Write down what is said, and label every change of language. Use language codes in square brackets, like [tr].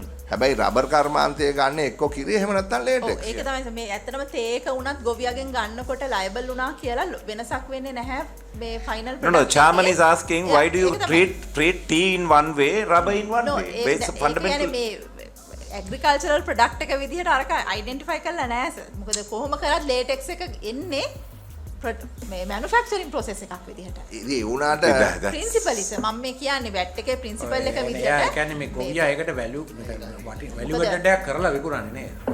[si] හැබැයි රබර් කර්මාන්තය ගන්න එක්ක කිරි එහෙම නැත්නම් ලේටෙක්ස්. ඒක තමයි මේ ඇත්තටම තේක උනත් ගොවියාගෙන් ගන්නකොට ලයබල් වුණා කියලා වෙනසක් වෙන්නේ නැහැ මේ final [en] No, Chairman is asking why do you treat tea in one way, rubber in one way? It's fundamental. [si] මේ ඇග්‍රිකල්චරල් ප්‍රොඩක්ට් එක විදිහට අරක අයිඩෙන්ටිෆයි කරලා නැහැ සර්. මොකද කොහොම කරත් ලේටෙක්ස් එක එන්නේ මේ මැනුෆැක්චරින් ප්‍රොසෙස් එකක් විදිහට. ඉතින් ඒ උනාට ප්‍රින්සිපල් ඉතින් මම මේ කියන්නේ වැට් එකේ ප්‍රින්සිපල් එක විදිහට. ඒ කියන්නේ මේ ගොවියා ඒකට වැලියු ඇඩඩ් කරලා විකුණන්නේ නේද?